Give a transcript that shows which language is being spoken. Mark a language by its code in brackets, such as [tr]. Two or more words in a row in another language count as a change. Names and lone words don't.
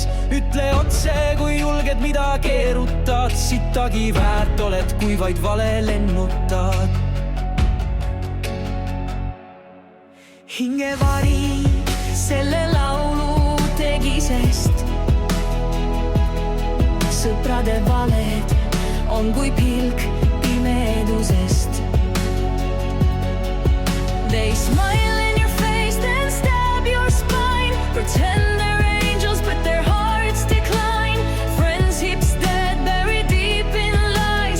[et] Ütle otse, kui julged mida keerutad, sittagi väärt oled, kui vaid vale lennutad. Hingevari selle laulu tegi, sest sõprade valed on kui pilk pimedusest. [en] They smile in your face, then stab your spine. Pretend they're angels, but their hearts decline. Friendships dead, buried deep in lies.